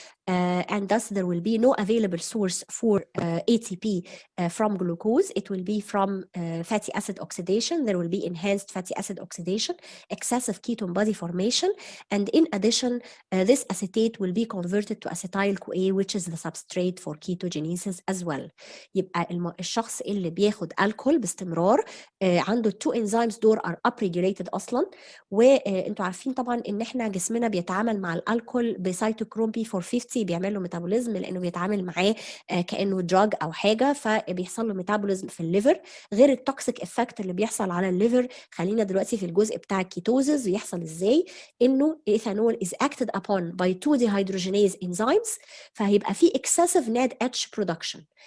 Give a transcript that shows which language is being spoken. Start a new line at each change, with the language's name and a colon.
English: and thus there will be no available source for ATP from glucose. It will be from fatty acid oxidation. There will be enhanced fatty acid oxidation, excessive ketone body formation, and in addition, this acetate will be converted to acetyl-CoA, which is the substrate for ketogenesis as well.
Arabic: يبقى الشخص اللي بياخد الكحول باستمرار عنده التو انزيمز دول
English: are upregulated
Arabic: اصلا، وانتوا عارفين طبعا ان احنا جسمنا بيتعامل مع الالكحول بسيتوكروم P450 بيعمل له ميتابوليزم لانه بيتعامل معاه كانه دراج او حاجه، فبيحصل له ميتابوليزم في الليفر غير التوكسيك افكت اللي بيحصل على الليفر. خلينا دلوقتي في الجزء بتاع الكيتوزز يحصل ازاي. انه ايثانول
English: is acted upon by 2 dehydrogenase enzymes،
Arabic: فهيبقى في
English: excessive NADH production.